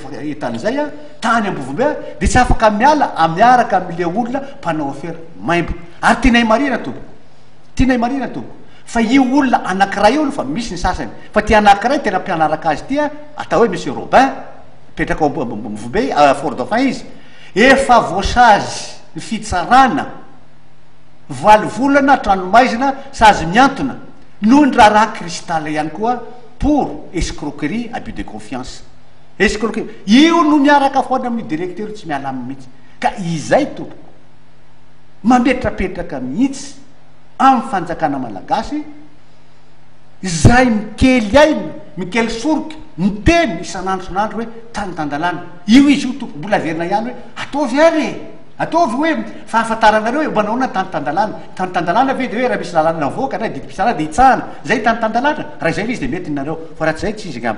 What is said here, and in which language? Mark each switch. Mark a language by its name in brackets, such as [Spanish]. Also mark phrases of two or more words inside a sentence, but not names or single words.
[Malagasy] hitan'izay tany ambovobe de tsy afaka miala amiaraka am'le olona mpanao affaire maimbo ary tianay marina tompoko fa io olona anakiray io fa misy ny sasany fa ty anakiray tena mpianaraka azy ty atao hoe monsieur Robin petraka ambovobe fort dauphin izy efa voasazy ny fitsarana valivolana tranomaizina sazy miantona noho ny raha cristal ihany koa pour [French] escroquerie abus de confiance escroquerie [Malagasy] io no miaraka foana amin'ny directeur tsy miala amy mihitsy ka izay tompoko mametrapetraka mihitsy amin'ny fanjakana malagasy zay mikely ainy mikely soroky miteny isanandro hoe tanytandalana io izy io tompoko mbola verina ihany hoe ataovy ary ataovy hoe fahafantaranareo hoe manaona tanytandalana ve de hoe raha misy lalana avoaka na didym-pitsarana de hitsahana zay tanytandalana raha zay le izy de mety nareo fa raha tsy zay tsy izy gamba